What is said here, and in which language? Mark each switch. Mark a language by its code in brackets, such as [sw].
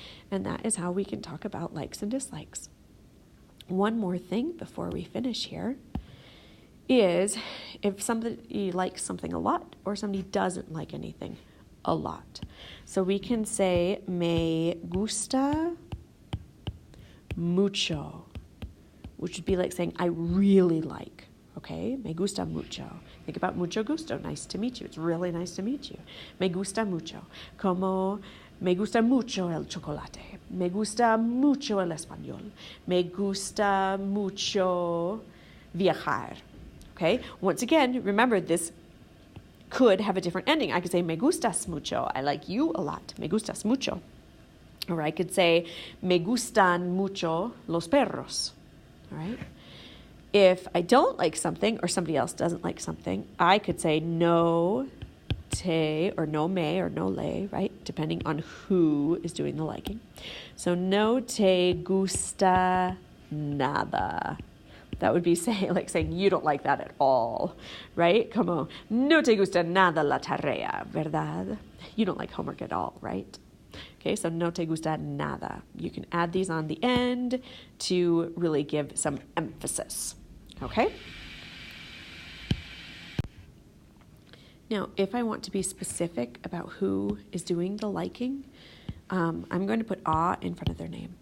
[en] And that is how we can talk about likes and dislikes. One more thing before we finish here is if somebody likes something a lot or somebody doesn't like anything a lot. So we can say, [es] me gusta mucho, [en] which would be like saying, I really like, okay? [es] Me gusta mucho. [en] Think about [es] mucho gusto, [en] nice to meet you. It's really nice to meet you. [es] Me gusta mucho. Como me gusta mucho el chocolate. Me gusta mucho el español. Me gusta mucho viajar. [en] Okay, once again, remember this could have a different ending. I could say, [es] me gustas mucho. [en] I like you a lot. [es] Me gustas mucho. [en] Or I could say, [es] me gustan mucho los perros. [en] All right. If I don't like something or somebody else doesn't like something, I could say, no te or no me or no le, right? Depending on who is doing the liking. So, [es] no te gusta nada. [en] That would be saying you don't like that at all, right? [es] Como, no te gusta nada la tarea, ¿verdad? [en] You don't like homework at all, right? Okay, so [es] no te gusta nada. [en] You can add these on the end to really give some emphasis, okay? Now, if I want to be specific about who is doing the liking, I'm going to put a in front of their name.